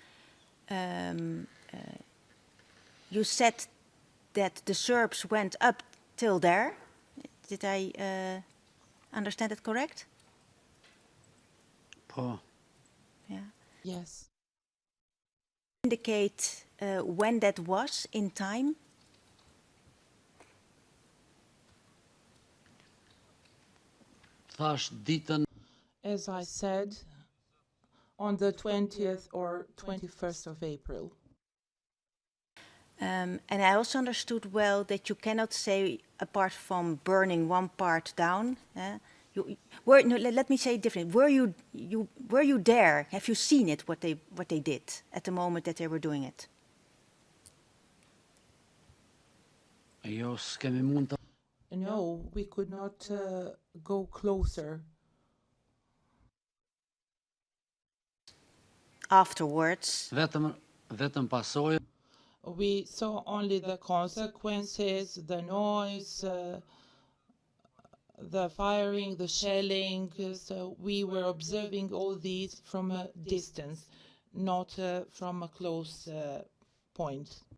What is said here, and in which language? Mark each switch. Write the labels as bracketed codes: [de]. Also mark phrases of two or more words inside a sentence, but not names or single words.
[en] You said that the Serbs went up till there. Did I understand it correct? po. Yeah. Yes. Indicate when that was in time? [sq] Thash ditën [en] As I said, on the 20th or 21st of April. And I also understood well that you cannot say, apart from burning one part down, let me say it differently. Were you there? Have you seen it? What they did at the moment that they were doing it? [sq] jo s'kemi mund të [en] No, we could not go closer. Afterwards, [sq] vetëm pasojë [en] we saw only the consequences, the noise, the firing, the shelling. So we were observing all these from a distance, not from a close point.